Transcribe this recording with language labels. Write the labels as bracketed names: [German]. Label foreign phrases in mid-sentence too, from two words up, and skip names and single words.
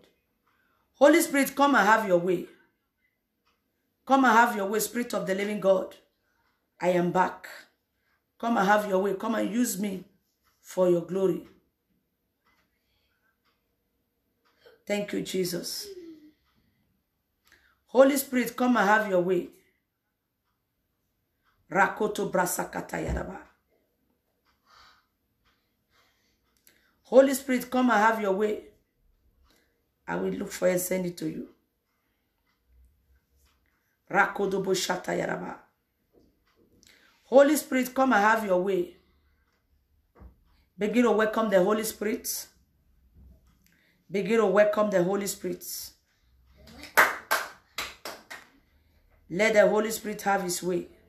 [English] Holy Spirit, come and have your way. Come and have your way, Spirit of the living God. I am back. Come and have your way. Come and use me for your glory. Thank you, Jesus. Holy Spirit, come and have your way. Rakoto brasakata yaraba. Holy Spirit, come and have your way. I will look for it and send it to you. Rakodo boshata yaraba. Holy Spirit, come and have your way. Begin to welcome the Holy Spirit. Begin to welcome the Holy Spirit. Let the Holy Spirit have his way.